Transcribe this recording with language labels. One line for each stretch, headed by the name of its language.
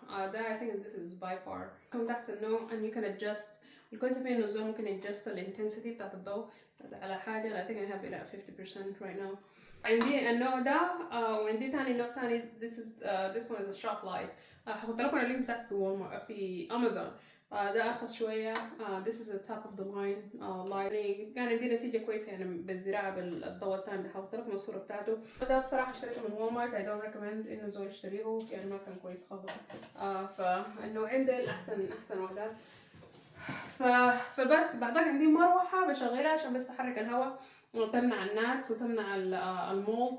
English: ده I think this is Bipar.
Arabic: كنت احسن نوع
English: and you can adjust.
Arabic: الكويس فيه انه الزول ممكن يدجست الانتنسيتي بتاعت الضوء على حاجه.
English: I think I have it at 50% right now.
Arabic: عندي النوع ده وعندي تاني نوع تاني.
English: this one is a shop light.
Arabic: هحط لكم اللينك بتاعته في والمارت في امازون. ده ارخص شويه.
English: this is a top of the line light.
Arabic: يعني عندي نتيجه كويسه يعني بالزراعه بالضوء التاني ده. هحط لكم الصوره بتاعته. ده بصراحه اشتريته من والمارت.
English: I don't recommend
Arabic: انه زول يشتريه يعني ما كان كويس خالص. فالنوعين دول احسن وحدات. فبس بعدك عندي مروحة بشغلها عشان بس تحرك الهواء وتمنع الناتس وتمنع المولد.